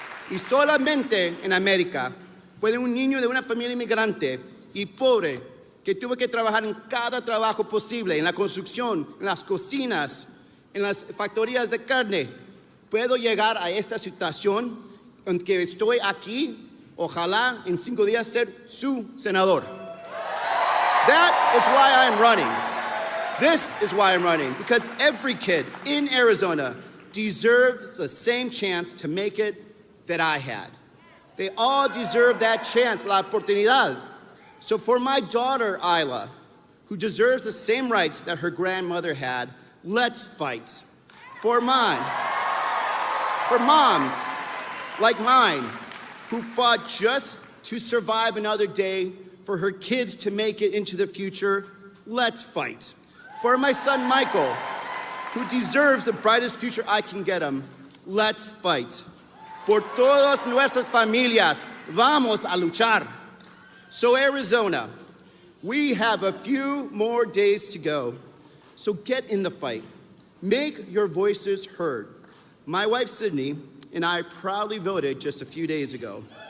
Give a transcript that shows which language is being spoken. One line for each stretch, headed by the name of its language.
Spanish: Y solamente en América puede un niño de una familia inmigrante y pobre que tuvo que trabajar en cada trabajo posible, en la construcción, en las cocinas, en las factorías de carne, puedo llegar a esta situación en que estoy aquí, ojalá en 5 días ser su senador.
English: That is why I'm running. This is why I'm running, because every kid in Arizona deserves the same chance to make it that I had. They all deserve that chance, la oportunidad. So for my daughter, Isla, who deserves the same rights that her grandmother had, let's fight. For moms like mine, who fought just to survive another day, for her kids to make it into the future, let's fight. For my son, Michael, who deserves the brightest future I can get him, let's fight.
Spanish: Por todas nuestras familias, vamos a luchar.
English: So Arizona, we have a few more days to go. So get in the fight. Make your voices heard. My wife, Sydney, and I proudly voted just a few days ago.